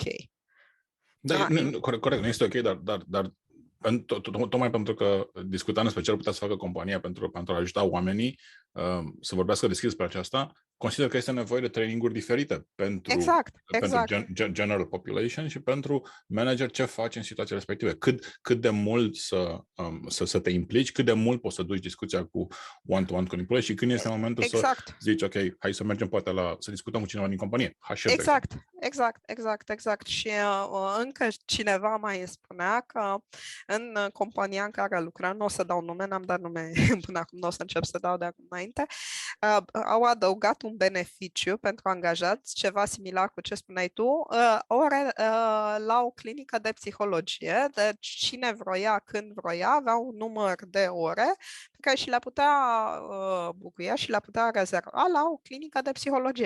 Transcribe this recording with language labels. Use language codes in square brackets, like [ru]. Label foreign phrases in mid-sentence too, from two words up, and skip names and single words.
[ro] Da, corect, nu este ok, dar tocmai pentru că discutăm despre ce ar putea să facă compania pentru a ajuta oamenii să vorbească deschis despre aceasta, consider că este nevoie de traininguri diferite pentru [en] general population [ro] și pentru manager ce faci în situații respective. Cât de mult să te implici, cât de mult poți să duci discuția cu [en] one-to-one [ro] cu employee și când este momentul să zici, ok, hai să mergem poate să discutăm cu cineva din companie. Exact. Și încă cineva mai spunea că în compania în care lucram, nu o să dau nume, n-am dat nume până acum, nu o să încep să dau de acum înainte, au adăugat un beneficiu pentru angajați, ceva similar cu ce spuneai tu, ore la o clinică de psihologie, deci cine vroia, când vroia, avea un număr de ore pe care și le putea bucuia și le putea rezerva la o clinică de psihologie.